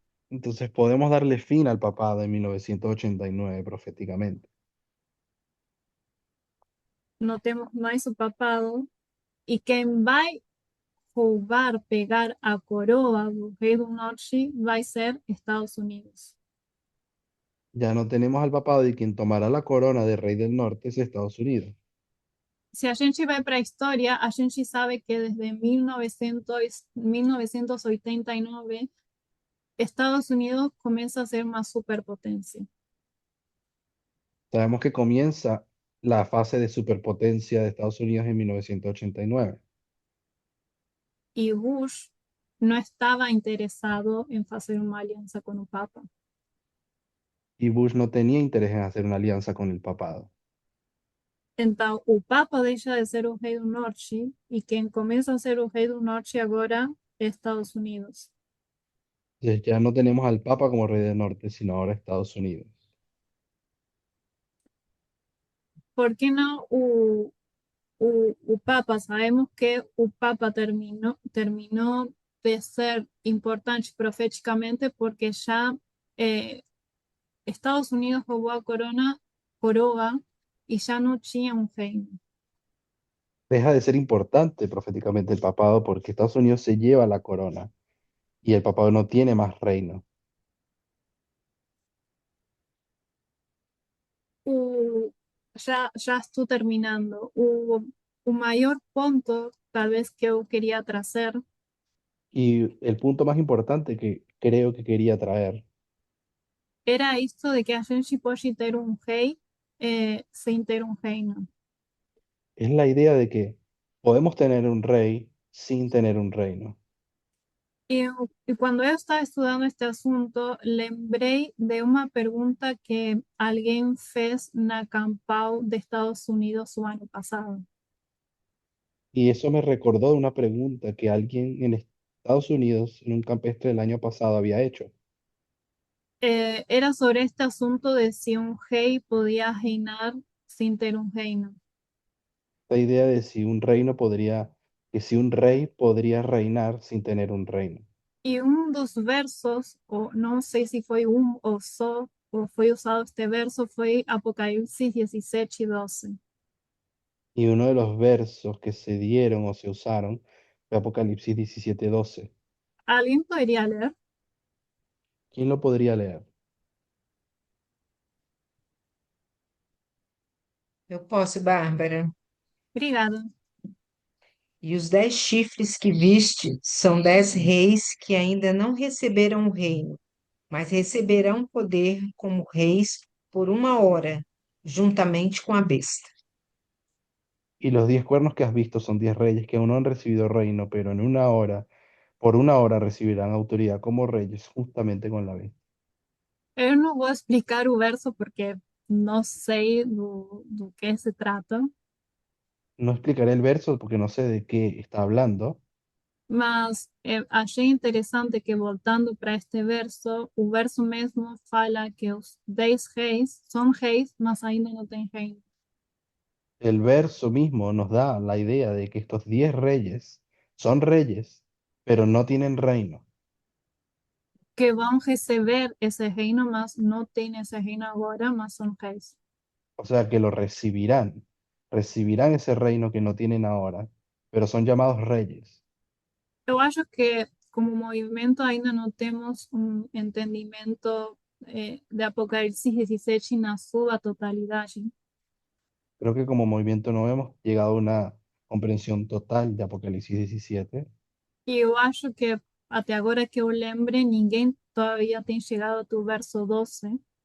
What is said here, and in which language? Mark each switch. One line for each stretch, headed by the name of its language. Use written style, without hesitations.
Spanish: Entonces podemos darle fin al papado en 1989 proféticamente.
Portuguese: Não temos mais o papado, e quem vai roubar, pegar a coroa do rei do norte vai ser Estados Unidos.
Spanish: Ya no tenemos al papado y quien tomará la corona de rey del norte es Estados Unidos.
Portuguese: Se a gente vai para a história, a gente sabe que desde 1989, Estados Unidos começa a ser uma superpotência.
Spanish: Sabemos que comienza la fase de superpotencia de Estados Unidos en 1989.
Portuguese: E Bush não estava interessado em fazer uma aliança com o Papa.
Spanish: Y Bush no tenía interés en hacer una alianza con el papado.
Portuguese: Então, o Papa deixa de ser o rei do norte e quem começa a ser o rei do norte agora é Estados Unidos.
Spanish: Entonces ya no tenemos al papa como rey del norte, sino ahora Estados Unidos.
Portuguese: Por que não o Papa? Sabemos que o Papa terminou de ser importante profeticamente porque já Estados Unidos roubou a coroa e já não tinha um reino.
Spanish: Deja de ser importante proféticamente el papado porque Estados Unidos se lleva la corona y el papado no tiene más reino.
Portuguese: Já estou terminando. O maior ponto, talvez, que eu queria trazer
Spanish: Y el punto más importante que creo que quería traer
Portuguese: era isto de que a gente pode ter um rei sem ter um reino.
Spanish: es la idea de que podemos tener un rey sin tener un reino.
Portuguese: E, e quando eu estava estudando este assunto, lembrei de uma pergunta que alguém fez na Campal de Estados Unidos o ano passado.
Spanish: Y eso me recordó de una pregunta que alguien en Estados Unidos, en un campestre del año pasado, había hecho. Era sobre este asunto de si un rei podía reinar sin ter un reino. La idea de si un reino podría, que si un rey podría reinar sin tener un reino.
Portuguese: E um dos versos, ou não sei se foi um ou só, ou foi usado este verso, foi Apocalipse 17:12.
Spanish: Y uno de los versos que se dieron o se usaron fue Apocalipsis 17:12.
Portuguese: Alguém poderia ler?
Spanish: ¿Quién lo podría leer?
Portuguese: Eu posso, Bárbara. Obrigada. E os 10 chifres que viste são 10 reis que ainda não receberam o reino, mas receberão poder como reis por 1 hora, juntamente com a besta.
Spanish: Y los 10 cuernos que has visto son 10 reyes que aún no han recibido reino, pero en una hora, por una hora recibirán autoridad como reyes justamente con la bestia.
Portuguese: Eu não vou explicar o verso porque não sei do que se trata,
Spanish: No explicaré el verso porque no sé de qué está hablando,
Portuguese: mas achei interessante que, voltando para este verso, o verso mesmo fala que os 10 reis são reis, mas ainda não têm reino.
Spanish: el verso mismo nos da la idea de que estos 10 reyes son reyes, pero no tienen reino.
Portuguese: Que vão receber esse reino, mas não têm esse reino agora, mas são reis.
Spanish: O sea que lo recibirán ese reino que no tienen ahora, pero son llamados reyes.
Portuguese: Eu acho que, como movimento, ainda não temos um entendimento de Apocalipse 17 na sua totalidade.
Spanish: Creo que como movimiento no hemos llegado a una comprensión total de Apocalipsis 17
Portuguese: E eu acho que, até agora que eu lembre, ninguém todavía tem chegado ao verso 12,